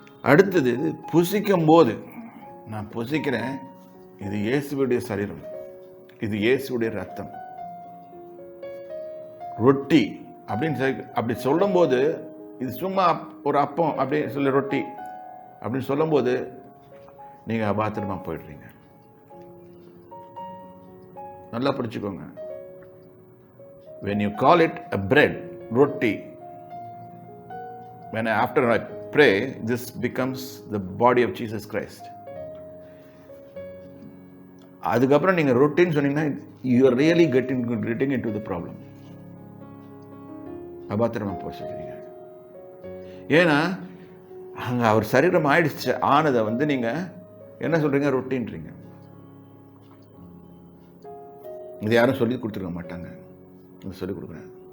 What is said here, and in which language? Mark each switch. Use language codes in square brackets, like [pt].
[ta] அடுத்தது புசிக்கும் போது நான் புசிக்கிறேன், இது இயேசுவுடைய சரீரம், இது இயேசுடைய ரத்தம். ரொட்டி அப்படின்னு அப்படி சொல்லும்போது, இது சும்மா ஒரு அப்பம் அப்படின்னு சொல்லி ரொட்டி அப்படின்னு சொல்லும்போது நீங்கள் அபாத்திரமா போயிடுறீங்க. நல்லா புரிச்சுக்கோங்க. [en] when you call it a bread, roti, after I pray, this becomes the body of Jesus Christ. [ta] அதுக்கப்புறம் நீங்கள் ரொட்டின்னு சொன்னீங்கன்னா [en] you are really getting into the problem. [ta] அபாத்திரமா போய் சொல்றீங்க. ஏன்னா அங்கே அவர் சரீரம் ஆயிடுச்சு, ஆனதை நீங்கள் என்ன சொல்றீங்க? ரொட்டின்றீங்க. இது யாரும் சொல்லி கொடுத்துருக்க மாட்டாங்க, சொல்லிக் கொடுக்குறேன்.